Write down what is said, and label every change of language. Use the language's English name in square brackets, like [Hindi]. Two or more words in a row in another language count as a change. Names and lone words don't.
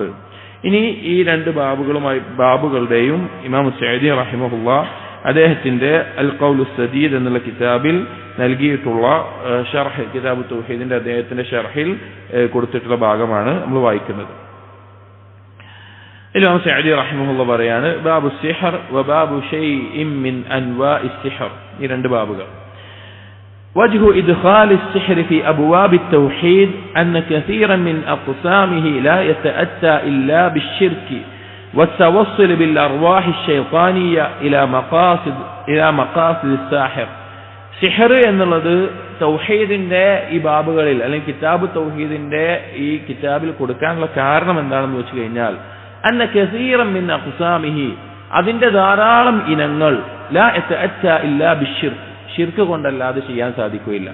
[Malayalam] ഇനി ഈ രണ്ട് ബാബുകളുടെയും ഇമാം സഅദി റഹിമഹുല്ലാഹ് അദ്ദേഹത്തിന്റെ അൽ ഖൗലു സദീദ് എന്നുള്ള കിതാബിൽ നൽകിയിട്ടുള്ള ഷർഹ്, കിതാബ് തൗഹീദിന്റെ അദ്ദേഹത്തിന്റെ ഷർഹിൽ കൊടുത്തിട്ടുള്ള ഭാഗമാണ് നമ്മൾ വായിക്കുന്നത്. ഇമാം സഅദി റഹിമഹുല്ലാഹ് പറയാണ്, [Arabic] باب السحر وباب شيء من أنواع السحر. [Malayalam] ഈ രണ്ട് ബാബുകൾ. [Arabic] وجه إدخال السحر في أبواب التوحيد أن كثيرا من أقسامه لا يتأتى إلا بالشرك والتوصل بالأرواح الشيطانية إلى مقاصد الساحر. [Malayalam] സിഹർ എന്നുള്ളത് തൗഹീദിന്റെ ഈ ബാബുകളിൽ അല്ലെങ്കിൽ കിതാബ് തൗഹീദിന്റെ ഈ കിതാബിൽ കൊടുക്കാനുള്ള കാരണം എന്താണെന്ന് വെച്ച് കഴിഞ്ഞാൽ, [Arabic] أن كثيرا من أقسامه, [Malayalam] അതിന്റെ ധാരാളം ഇനങ്ങൾ [Arabic] لا يتأتى إلا بالشرك, [Malayalam] ഷിർക്ക് കൊണ്ടല്ലാതെ ചെയ്യാൻ സാധിക്കുകയില്ല.